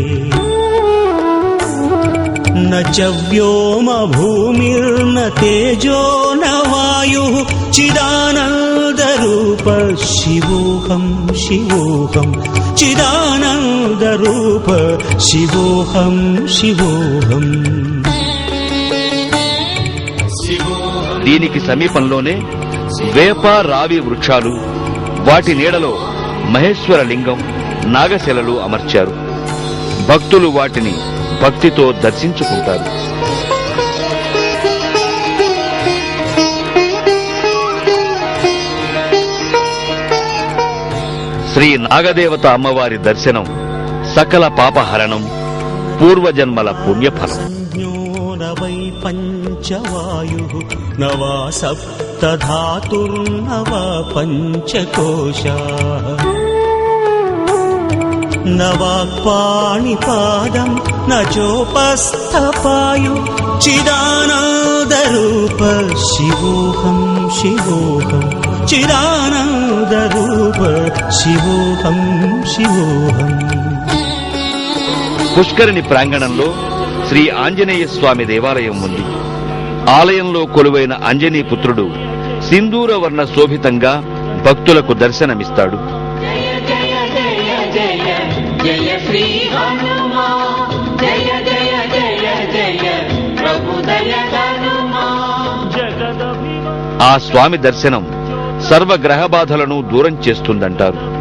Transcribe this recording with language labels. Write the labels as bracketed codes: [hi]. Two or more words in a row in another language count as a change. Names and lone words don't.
[sa] न च व्योम भूमिर्न तेजो न वायुः चिदानन्दरूप शिवोऽहं शिवोऽहं चिदानन्दरूप शिवोऽहं शिवोऽहं. [te] దీనికి సమీపంలోనే వేప రావి వృక్షాలు, వాటి నీడలో మహేశ్వర లింగం, నాగశిలలు అమర్చారు. భక్తులు వాటిని భక్తితో దర్శించుకుంటారు. శ్రీ నాగదేవత అమ్మవారి దర్శనం సకల పాపహరణం, పూర్వజన్మల పుణ్యఫలం. [sa] वै पंचवायुः न वा सप्तधातुर्न वा पंचकोशाः न वाक्पाणिपादं न चोपस्थपायु चिदानन्दरूप शिवोऽहं शिवोऽहं चिदानन्दरूप शिवोऽहं शिवोऽहं. [te] పుష్కరిణి ప్రాంగణంలో శ్రీ ఆంజనేయ స్వామి దేవాలయం ఉంది. ఆలయంలో కొలువైన అంజనీ పుత్రుడు సింధూర వర్ణ శోభితంగా భక్తులకు దర్శనమిస్తాడు. ఆ స్వామి దర్శనం సర్వగ్రహ బాధలను దూరం చేస్తుందంటారు.